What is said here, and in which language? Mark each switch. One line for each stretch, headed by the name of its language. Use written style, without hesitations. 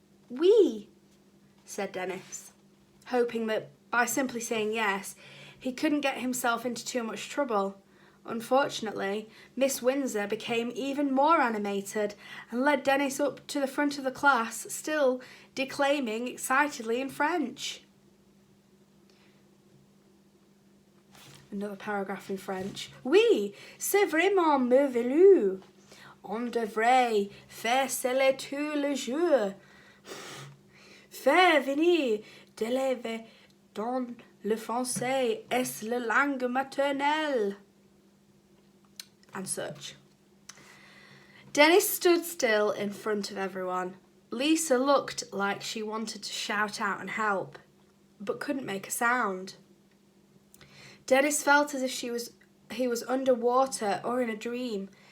English: Oui, said Dennis, hoping that by simply saying yes, he couldn't get himself into too much trouble. Unfortunately, Miss Windsor became even more animated and led Dennis up to the front of the class, still declaiming excitedly in French. Another paragraph in French.
French: "Oui, c'est vraiment merveilleux. On devrait faire cela tous les jours. Faire venir d'élèves dont le français est la langue maternelle."
English: And such. Dennis stood still in front of everyone. Lisa looked like she wanted to shout out and help, but couldn't make a sound. Dennis felt as if he was underwater or in a dream.